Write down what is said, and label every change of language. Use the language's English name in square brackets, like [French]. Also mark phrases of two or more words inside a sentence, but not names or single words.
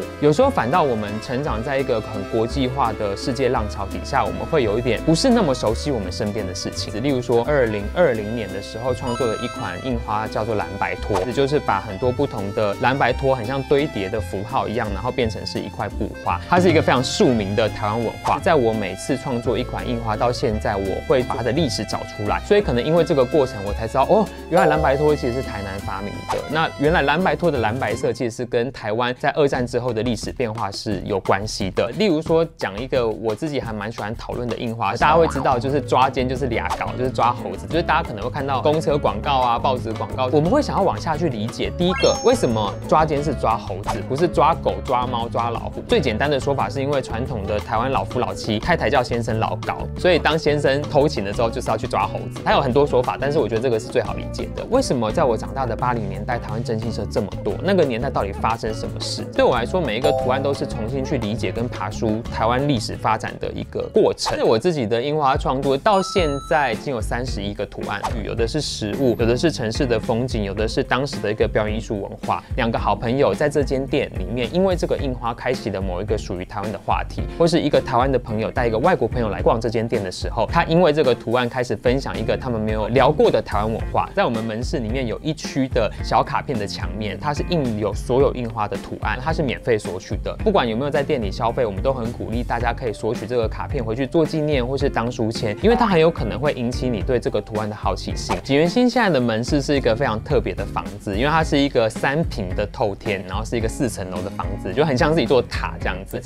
[Chinese] 有時候反倒我們成長在一個很國際化的世界浪潮底下，我們會有一點不是那麼熟悉我們身邊的事情。例如說，2020年的時候創作了一款印花叫做藍白拖，也就是把很多不同的藍白拖很像堆疊的符號一樣，然後變成是一塊布花。它是一個非常庶民的台灣文化。在我每次創作一款印花到現在，我會把它的歷史找出來，所以可能因為這個過程，我才知道哦，原來藍白拖其實是台南發明的。那原來藍白拖的藍白色其實是跟台灣在2戰之後的歷史變化是有關係的。例如說，講一個我自己還蠻喜歡討論的印花，大家會知道就是抓姦就是倆搞，就是抓猴子，就是大家可能會看到公車廣告啊、報紙廣告，我們會想要往下去理解。第一個，為什麼抓姦是抓猴子，不是抓狗、抓貓、抓老虎？最簡單的說法是因為傳統的台灣老夫老妻，太太叫先生老高，所以當先生偷情的時候就是要去抓猴子。還有很多說法，但是我覺得這個是最好理解的。為什麼在我長大的80年代，台灣徵信社這麼多？那個年代到底發生什麼事？對我來說，每一個圖案都是重新去理解跟爬梳台灣歷史發展的一個過程。是我自己的印花創作到現在已經有31個圖案，有的是食物，有的是城市的風景，有的是當時的一個表演藝術文化。2個好朋友在這間店裡面，因為這個印花開啟了某一個屬於台灣的話題，或是一個台灣的朋友帶一個外國朋友來逛這間店的時候，他因為這個圖案開始分享一個他們沒有聊過的台灣文化。在我們門市裡面有一區的小卡片的牆面，它是印有所有印花的圖案，它是免費索取的。不管有沒有在店裡消費，我們都很鼓勵大家可以索取這個卡片回去做紀念或是當書籤，因為它很有可能會引起你對這個圖案的好奇心。錦源興現在的門市是一個非常特別的房子，因為它是一個3坪的透天，然後是一個4層樓的房子，就很像是一座塔這樣子。